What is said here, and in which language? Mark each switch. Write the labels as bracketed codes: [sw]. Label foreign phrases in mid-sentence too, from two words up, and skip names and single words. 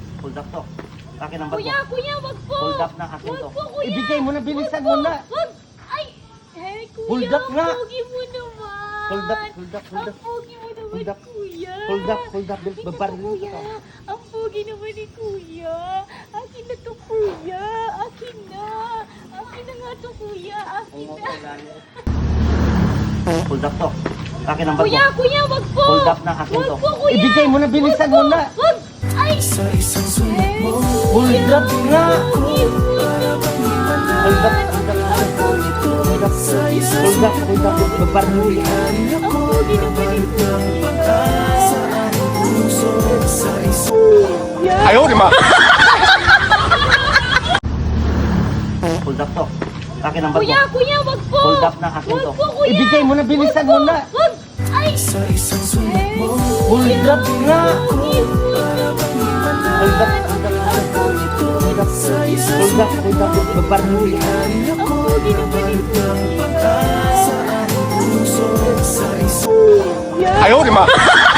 [en] Hold up to. [tl] Akin ang bag mo. Kuya, wag po. [en] Hold up [tl] na, akin Wag to. po, kuya. Ibigay mo na, bilisan Wag mo po. na. Wag. Ay, kuya. [en] Hold up nga. [tl] Ang pogi mo naman. [en] Hold up, hold up, hold up. [tl] Ang pogi mo naman, [en] Hold up. [tl] kuya. [en] Hold up. [tl] Tingnan mo, Babaril kuya. ka. Ang pogi naman ni kuya. Akin na to, kuya. Akin na. Akin na nga to, kuya. Akin na. [en] Hold up [tl] to. Akin ang bag mo. Kuya, wag po. [en] Hold up [tl] na, akin Wag to. po, kuya. Ibigay mo na, bilisan Wag mo po. na. Wag. Ay. Sa isang sulit mo [en] Hold up nga. [tl] Pogi mo naman. [en] Hold up. [tl] Ang pogi ko. Sa isang [en] Hold up. [tl] Babaril ka. Ang pogi naman ni kuya. sa aking puso. Sa isang [zh] 哎呦我的妈！ [en] Hold up to. [tl] Akin ang bag mo. Kuya, wag po. [en] Hold up [tl] na, akin Wag to. po, kuya. Ibigay mo na, bilisan mo na. Wag. Ay. sa isang sulit mo [en] Hold up nga. [tl] Pogi mo naman. [en] Hold up. [tl] Ang pogi ko. sa isang [en] Hold up. [tl] Babaril ka. Ang pogi naman ni kuya. sa aking puso. Sa isang [zh] 哎呦我的妈！